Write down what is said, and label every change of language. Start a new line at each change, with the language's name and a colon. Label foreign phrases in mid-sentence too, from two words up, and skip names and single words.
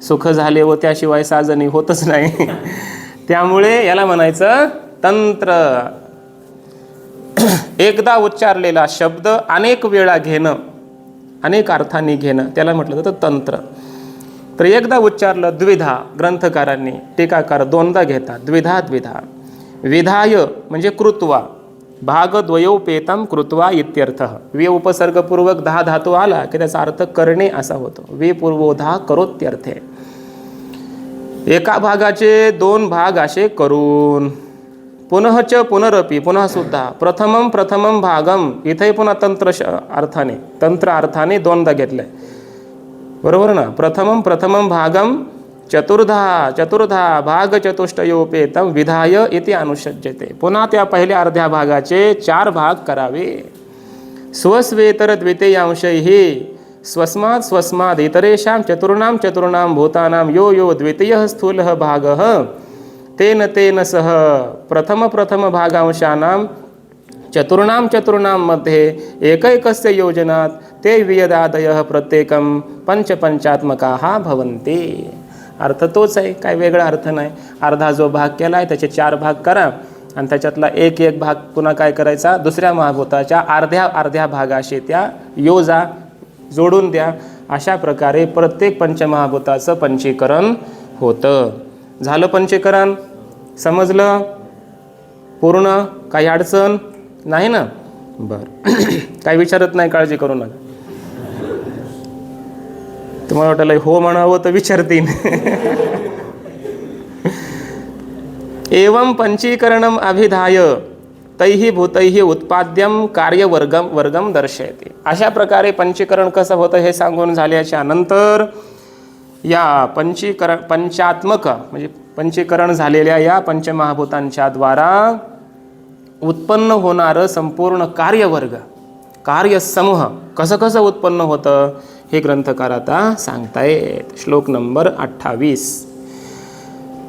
Marathi: सुख झाले व त्याशिवाय साजणी होतच नाही. त्यामुळे याला म्हणायचं तंत्र. एकदा उच्चारलेला शब्द अनेक वेळा घेणं, अनेक अर्थांनी घेणं, त्याला म्हटलं जातं तंत्र. तर एकदा उच्चारलं, द्विधा ग्रंथकारांनी, टीकाकार 2दा घेतात,
Sanskrit: द्विधा द्विधा. विधाय म्हणजे कृत्वा, भागद्वयोपेतम कृत्वा इत्यर्थ.
Marathi: वे उपसर्गपूर्वक 10 धातू आला की त्याचा अर्थ करणे असा होतो.
Sanskrit: वे पूर्वोधा करोत्यर्थे.
Marathi: एका भागाचे 2 भाग असे करून,
Sanskrit: पुनःच पुनरपि,
Marathi: पुन्हा सुद्धा,
Sanskrit: प्रथमम प्रथमम भागम,
Marathi: इथे पुन्हा तंत्र अर्थाने, तंत्र अर्थाने 2दा घेतलंय, बरोबर ना.
Sanskrit: प्रथमम प्रथमम भागम चतुर्धा चतुर्धा भाग चतुष्टयोपेतम विधाय इति अनुषज्यते.
Marathi: पुन्हा त्या पहिल्या अर्ध्या भागाचे 4 भाग करावे.
Sanskrit: स्वस्वेतर द्वितीयांशैहि स्वस्मात् स्वस्माद् इतरेषां चतुर्णां भूतानां यो यो द्वितीयः स्थूलः भागः तेन तेन सह प्रथम भागांशानां चतुर्णां मध्ये एकैकस्य योजनात् ते वियदादयः प्रत्येकं पंचपंचात्मकाः भवन्ति.
Marathi: अर्थ तोच आहे, काय वेगळा अर्थ नाही. अर्धा जो भाग केला आहे त्याचे 4 भाग करा आणि त्याच्यातला एक भाग पुन्हा काय करायचा, दुसऱ्या महाभूताच्या अर्ध्या भागाशी त्या योजा, जोडून द्या. अशा प्रकारे प्रत्येक पंचमहाभूताचं पंचीकरण होतं. झालं पंचीकरण, समजलं पूर्ण, काही अडचण नाही ना. बरं. काही विचारत नाही, काळजी करू नका. तुम्हाला वाटलं हो म्हणावं तर विचारतीन.
Sanskrit: एवं पंचीकरणम अभिधाय तैहि भूतैहि उत्पाद्यम कार्यवर्गम दर्शयते.
Marathi: अशा प्रकारे पंचीकरण कसं होतं हे सांगून झाल्याच्या नंतर या पंचात्मक म्हणजे पंचीकरण झालेल्या या पंचमहाभूतांच्या द्वारा उत्पन्न होणारं संपूर्ण कार्यवर्ग, कार्यसमूह कसं उत्पन्न होतं हे ग्रंथकार आता सांगतायत. श्लोक नंबर 28.